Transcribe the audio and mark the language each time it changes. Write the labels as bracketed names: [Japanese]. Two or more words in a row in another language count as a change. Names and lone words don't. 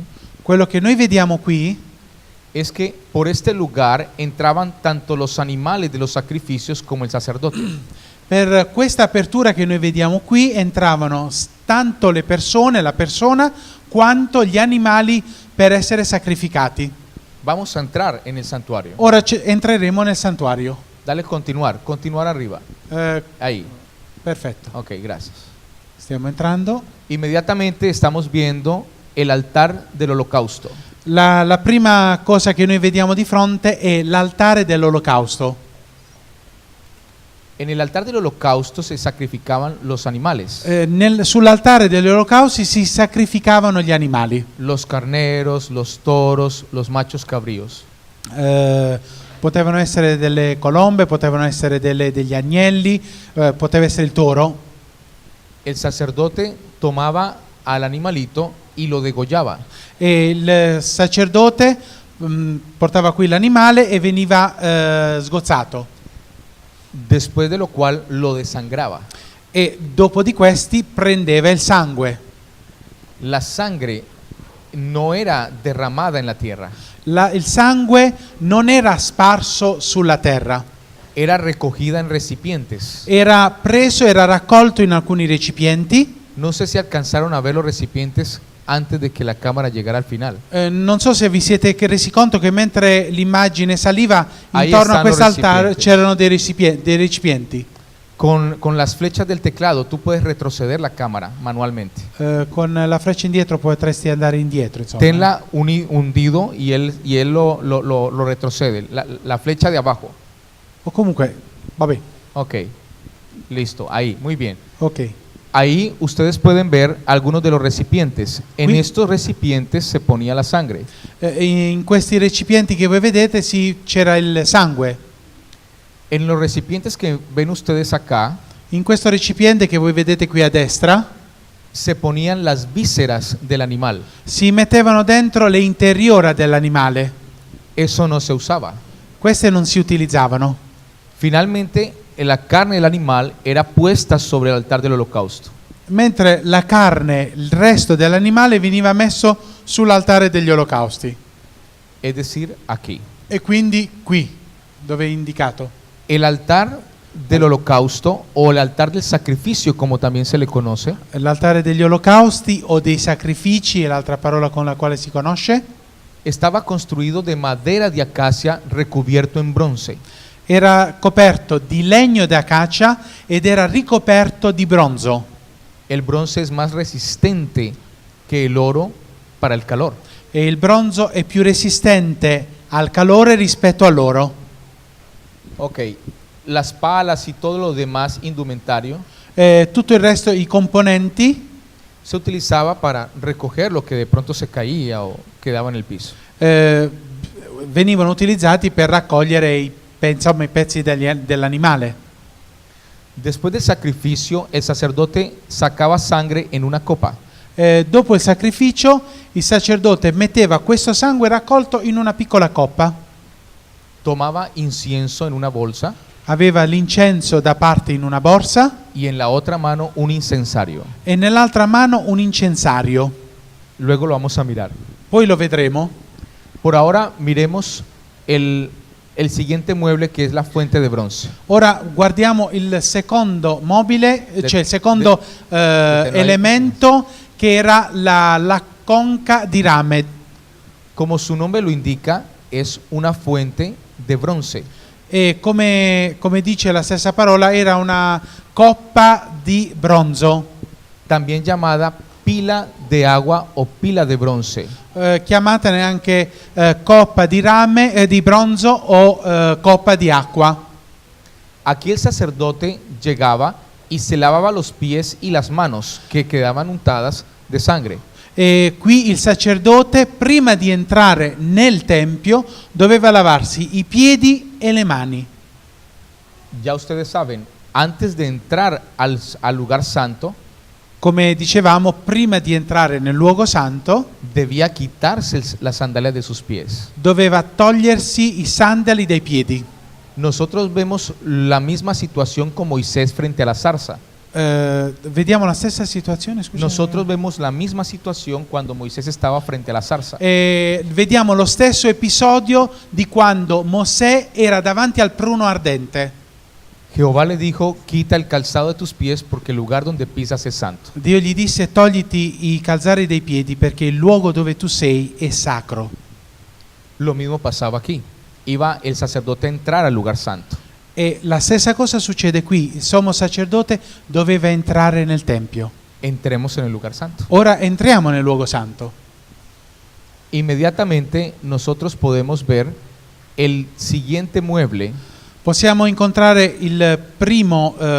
[Italian] Quello che noi vediamo qui [Spanish] es que por este lugar entraban tanto los animales de los sacrificios como el sacerdote. [Italian] per questa apertura che noi vediamo qui entravano tanto le persone, la persona, quanto gli animali per essere sacrificati. [Spanish] Vamos a entrar en el santuario. [Italian] Ora entreremo nel santuario. [Spanish] Dale continuar arriba. Ahí. [Italian] Perfetto, [Spanish] Ok, gracias. [Italian] stiamo entrando. [Spanish] Inmediatamente estamos viendo el altar del holocausto. [Italian] La prima cosa che noi vediamo di fronte è l'altare dell'olocausto. [Spanish] En el altar del holocausto se sacrificaban los animales, [Italian] Sull'altare degli olocausti si sacrificavano gli animali. [Spanish] los carneros, los toros, los machos cabríos. [Italian] Potevano essere delle colombe, potevano essere degli agnelli, poteva essere il toro. [Spanish] El sacerdote tomaba al animalito y lo degollaba. [Italian] E il sacerdote portava qui l'animale e veniva sgozzato. [Spanish] Después de lo cual lo desangraba. [Italian] E dopo di questi prendeva il sangue. [Spanish] La sangre no era derramada en la tierra, [Italian] Il sangue non era sparso sulla terra, [Spanish] era recogida en recipientes. [Italian] era preso, era raccolto in alcuni recipienti. [Spanish] No sé si alcanzaron a ver los recipientes antes de que la cámara llegara al final. [Italian] Non so se vi siete resi conto che mentre l'immagine saliva [Spanish] Ahí [Italian] intorno a stanno quest'altare recipienti. c'erano dei recipienti. [Spanish] Con las flechas del teclado tú puedes retroceder la cámara manualmente. [Italian] Con la freccia indietro potresti andare indietro, insomma. [Spanish] Tenla hundido y él lo retrocede. La flecha de abajo. [Italian] O comunque, vabbè, [Spanish] Ok, listo, ahí, muy bien. ok. Ahí ustedes pueden ver algunos de los recipientes. En [Italian] Qui- [Spanish] estos recipientes se ponía la sangre. [Italian] In questi recipienti che voi vedete c'era il sangue. [Spanish] En los recipientes que ven ustedes acá [Italian] In questo recipiente che voi vedete qui a destra [Spanish] se ponían las vísceras del animal. [Italian] si mettevano dentro le interiora dell'animale. [Spanish] Eso no se usaba. [Italian] Queste non si utilizzavano. [Spanish] Finalmente, la carne del animal era puesta sobre el altar del holocausto. [Italian] Mentre la carne, il resto dell'animale veniva messo sull'altare degli olocausti. [Spanish] Es decir, aquí. [Italian] E quindi qui, dove è indicato. [Spanish] El altar del holocausto o el altar del sacrificio, como también se le conoce, [Italian] L'altare degli olocausti o dei sacrifici è l'altra parola con la quale si conosce. [Spanish] estaba construido de madera de acacia recubierto en bronce. [Italian] Era coperto di legno d'acacia ed era ricoperto di bronzo. [Spanish] El bronce es más resistente que el oro para el calor. [Italian] E il bronzo è più resistente al calore rispetto all'oro. [Spanish] Ok, las palas y todo lo demás indumentario [Italian] Tutto il resto, i componenti, [Spanish] se utilizaba para recoger lo que de pronto se caía o quedaba en el piso. [Italian] venivano utilizzati per raccogliere i pezzi dell'animale. [Spanish] Después del sacrificio, el sacerdote sacaba sangre en una copa. [Italian] Dopo il sacrificio, il sacerdote metteva questo sangue raccolto in una piccola coppa, [Spanish] Tomaba incienso en una bolsa [Italian] aveva l'incenso da parte in una borsa [Spanish] y en la otra mano un incensario. [Italian] e nell'altra mano un incensario. [Spanish] Luego lo vamos a mirar. [Italian] Poi lo vedremo. [Spanish] Por ahora miremos el siguiente mueble, que es la fuente de bronce. [Italian] Ora guardiamo il secondo mobile, cioè il secondo elemento, che era la conca di rame. [Spanish] Como su nombre lo indica, es una fuente de bronce. [Italian] E come dice la stessa parola, era una coppa di bronzo, [Spanish] También llamada pila de agua o pila de bronce. [Italian] chiamata neanche coppa di rame, di bronzo o coppa di acqua. [Spanish] Aquí el sacerdote llegaba y se lavaba los pies y las manos, que quedaban untadas de sangre. [Italian] E qui il sacerdote, prima di entrare nel tempio, doveva lavarsi i piedi e le mani. [Spanish] Ya ustedes saben, antes de entrar al lugar santo, [Italian] come dicevamo, prima di entrare nel luogo santo, [Spanish] debía quitarse las sandalias de sus pies. [Italian] doveva togliersi i sandali dai piedi. [Spanish] Nosotros vemos la misma situación con Moisés frente a la zarza. [Italian] Vediamo la stessa situazione, scusate. [Spanish] Nosotros vemos la misma situación cuando Moisés estaba frente a la zarza. [Italian] Vediamo lo stesso episodio di quando Mosè era davanti al pruno ardente. [Spanish] Jehová le dijo, quita el calzado de tus pies porque el lugar donde pisas es santo. [Italian] Dio gli disse: togliti i calzari dei piedi perché il luogo dove tu sei è sacro. [Spanish] Lo mismo pasaba aquí. Iba el sacerdote a entrar al lugar santo. [Italian] E la stessa cosa succede qui. Il sommo sacerdote doveva entrare nel tempio. [Spanish] Entremos en el lugar santo. [Italian] Ora entriamo nel luogo santo. [Spanish] Inmediatamente nosotros podemos ver el siguiente mueble. [Italian] Possiamo incontrare il primo